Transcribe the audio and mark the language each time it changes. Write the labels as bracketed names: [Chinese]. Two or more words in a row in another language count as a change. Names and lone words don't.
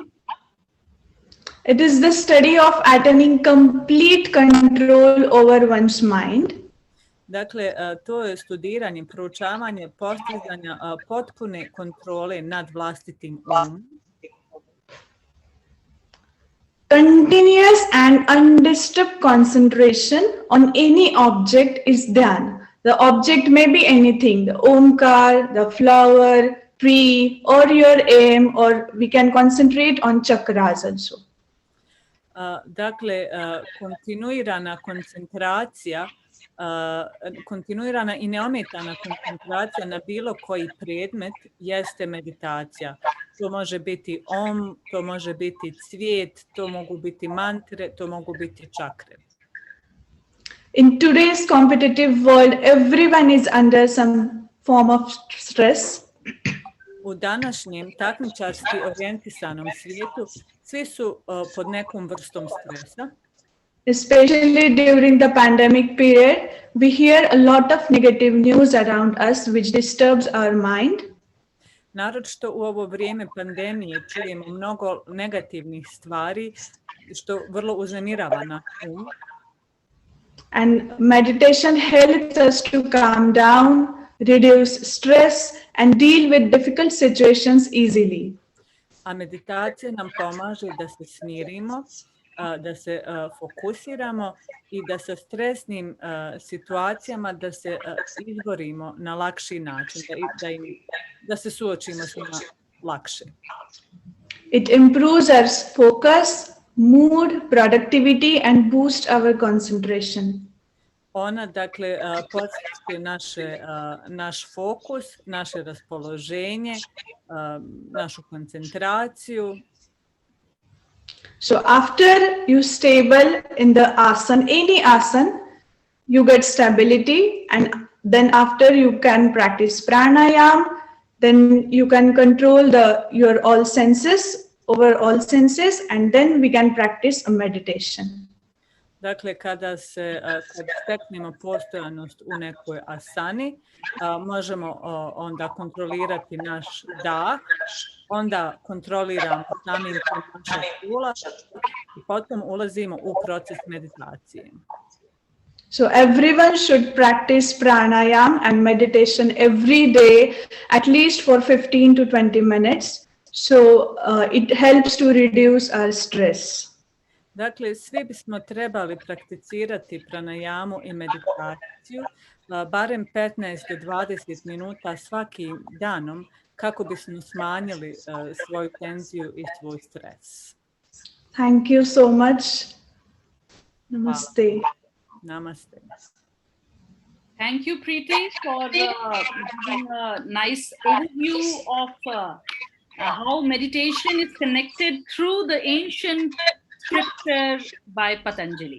[English] It is the study of attaining complete control over one's mind. [Bosnian] Dakle, to je studiranje, proučavanje, postizanja potpune kontrole nad vlastitim umom. [English] Continuous and undisturbed concentration on any object is dhyan. The object may be anything, the omkar, the flower, tree, or your aim, or we can concentrate on chakras also. [Bosnian] Dakle, kontinuirana koncentracija, kontinuirana i neometana koncentracija na bilo koji predmet jeste meditacija. To može biti to može biti cvijet, to mogu biti mantre, to mogu biti čakre. [English] In today's competitive world, everyone is under some form of stress. [Bosnian] U današnjem takmičarski orijentisanom svijetu svi su pod nekom vrstom stresa. [English] Especially during the pandemic period, we hear a lot of negative news around us which disturbs our mind. [Bosnian] Naročito u ovo vrijeme pandemije čujemo mnogo negativnih stvari što vrlo uznemirava naš um. [English] And meditation helps us to calm down, reduce stress, and deal with difficult situations easily. [Bosnian] A meditacija nam pomaže da se smirimo, da se fokusiramo i da sa stresnim situacijama da se izborimo na lakši način, da se suočimo s njima lakše. [English] It improves our focus, mood, productivity, and boosts our concentration. [Bosnian] Ona, dakle, postiže naš fokus, naše raspoloženje, našu koncentraciju. [English] So after you stable in the asana, any asana, you get stability, and then after you can practice pranayam, then you can control your all senses, over all senses, and then we can practice a meditation. [Bosnian] Dakle, kada steknemo postojanost u nekoj asani, možemo onda kontrolirati naš dah, onda kontroliramo samim naša tijela i potom ulazimo u proces meditacije. [English] So everyone should practice pranayam and meditation every day, at least for 15 to 20 minutes. So it helps to reduce our stress. [Bosnian] Dakle, svi bismo trebali prakticirati pranajamu i meditaciju barem 15 do 20 minuta svakim danom kako bismo smanjili svoju tenziju i svoj stres. [English] Thank you so much. Namaste. Namaste. Thank you, Preeti, for giving a nice overview of how meditation is connected through the ancient scripture by Patanjali.